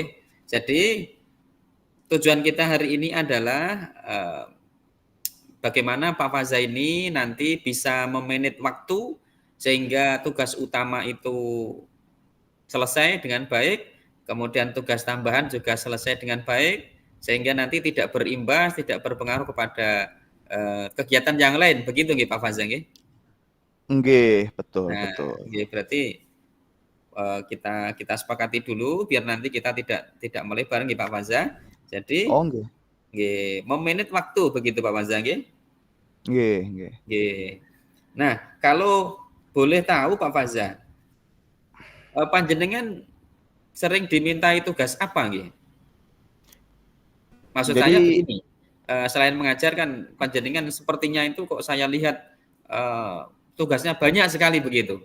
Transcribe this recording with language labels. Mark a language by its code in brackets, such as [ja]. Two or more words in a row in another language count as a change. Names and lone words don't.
[id] Jadi tujuan kita hari ini adalah bagaimana Pak Faza ini nanti bisa memanage waktu sehingga tugas utama itu selesai dengan baik, kemudian tugas tambahan juga selesai dengan baik, sehingga nanti tidak berimbas, tidak berpengaruh kepada kegiatan yang lain. Begitu nggih Pak Faza nggih? Nggih, betul Nah, betul. nggih berarti kita sepakati dulu biar nanti kita tidak melebar nggih Pak Faza. Jadi Oh nggih. nggih memanage waktu begitu Pak Faza nggih. [jv] Nggih nggih. [id] Nggih. Nah, kalau boleh tahu Pak Faza, panjenengan sering dimintai tugas apa nggih? Maksud saya Jadi begini, selain mengajar kan panjenengan sepertinya itu kok saya lihat tugasnya banyak sekali begitu.